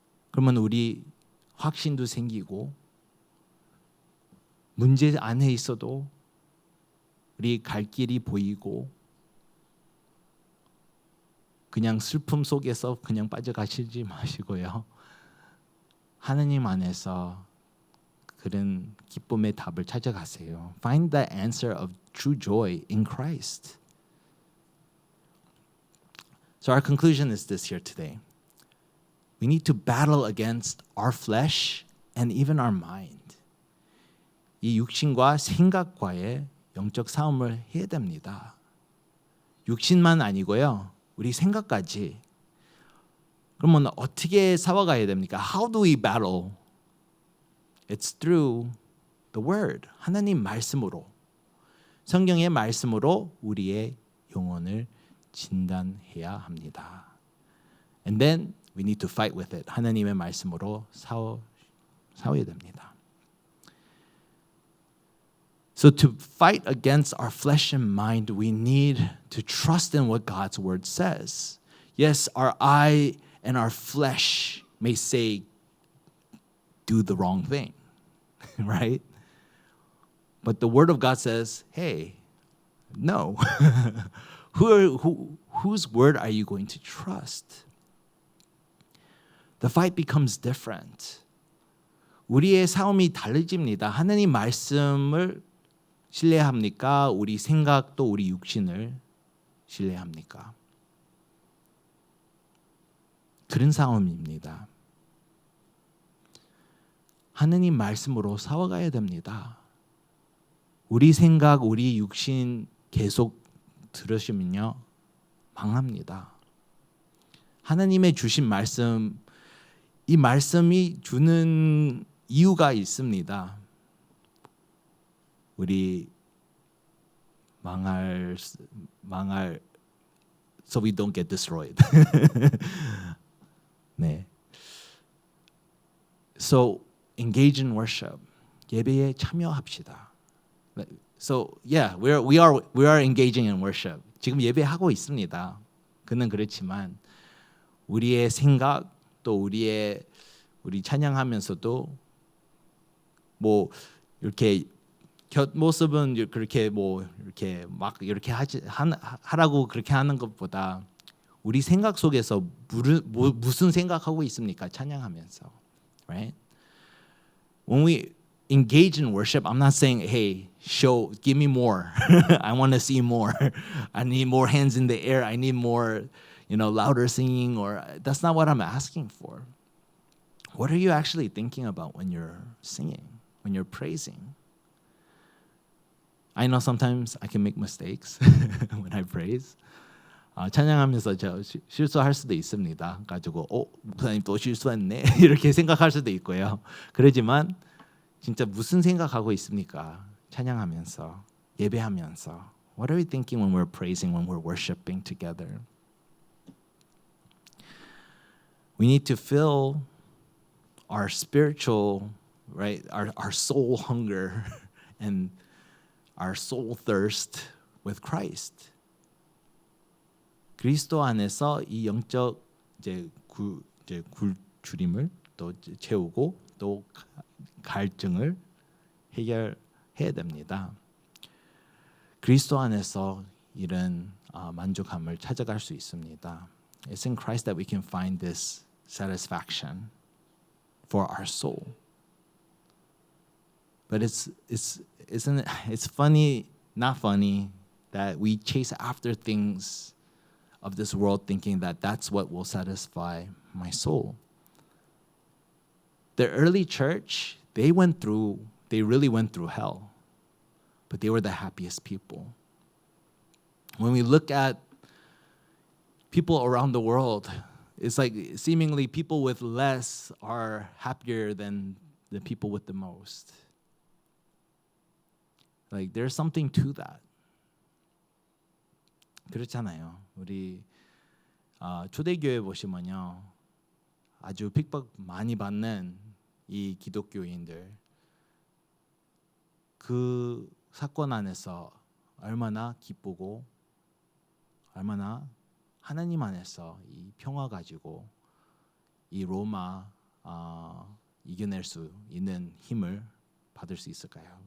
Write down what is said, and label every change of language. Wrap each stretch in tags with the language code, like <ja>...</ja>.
<ko>그러면 우리 확신도 생기고 문제 안에 있어도 우리 갈 길이 보이고 그냥 슬픔 속에서 그냥 빠져가시지 마시고요. 하나님 안에서 그런 기쁨의 답을 찾아가세요.</ko> <en>Find the answer of true joy in Christ. So our conclusion is this here today. We need to battle against our flesh and even our mind.</en> <ko>이 육신과 생각과의 영적 싸움을 해야 됩니다. 육신만 아니고요. 우리 생각까지. 그러면 어떻게 싸워가야 됩니까?</ko> <en>How do we battle? It's through the word.</en> <ko>하나님 말씀으로. 성경의 말씀으로 우리의 영혼을 진단해야 합니다.</ko> <en>And then we need to fight with it.</en> <ko>하나님의 말씀으로 싸워야 됩니다.</ko> <en>So to fight against our flesh and mind, we need to trust in what God's word says. Yes, our eye and our flesh may say, do the wrong thing, right? But the word of God says, hey, no. Whose word are you going to trust? The fight becomes different.</en> <ko>우리의 싸움이 달라집니다. 하나님 말씀을 신뢰합니까? 우리 생각도 우리 육신을 신뢰합니까? 그런 싸움입니다. 하느님 말씀으로 싸워가야 됩니다. 우리 생각, 우리 육신 계속 들으시면요 망합니다. 하나님의 주신 말씀, 이 말씀이 주는 이유가 있습니다. 우리 망할</ko> <en>so we don't get destroyed.</en> <ko>네.</ko> <en>So engage in worship.</en> <ko>예배에 참여합시다.</ko> <en>So yeah, we are engaging in worship.</en> <ko>지금 예배하고 있습니다. 그는 그렇지만 우리의 생각 또 우리 찬양하면서도 뭐 이렇게 겉모습은 그렇게 뭐 이렇게 막 이렇게 하라고 그렇게 하는 것보다 우리 생각 속에서 무슨 생각하고 있습니까? 찬양하면서,</ko> <en>right? When we engage in worship, I'm not saying, hey, give me more. I want to see more. I need more hands in the air. I need more, louder singing. Or that's not what I'm asking for. What are you actually thinking about when you're singing, when you're praising? I know sometimes I can make mistakes when I praise.</en> <ko>찬양하면서 저 실수할 수도 있습니다. 가지고 목사님 또 실수했네 이렇게 생각할 수도 있고요. 그러지만 진짜 무슨 생각하고 있습니까? 찬양하면서 예배하면서</ko> <en>What are we thinking when we're praising, when we're worshiping together? We need to fill our spiritual, right, our soul hunger and our soul thirst with Christ.</en> <ko>그리스도 안에서 이 영적 굴주림을 또 채우고 또 갈증을 해결해야 됩니다. 그리스도 안에서 이런 만족함을 찾아갈 수 있습니다.</ko> <en>It's in Christ that we can find this satisfaction for our soul. But it's funny, not funny, that we chase after things of this world thinking that that's what will satisfy my soul. The early church, they really went through hell, but they were the happiest people. When we look at people around the world, it's like seemingly people with less are happier than the people with the most. Like there's something to that.</en> <ko>그렇잖아요. 우리 초대교회 보시면요, 아주 핍박 많이 받는 이 기독교인들, 그 사건 안에서 얼마나 기쁘고 얼마나 하나님 안에서 이 평화 가지고 이 로마 이겨낼 수 있는 힘을 받을 수 있을까요?</ko>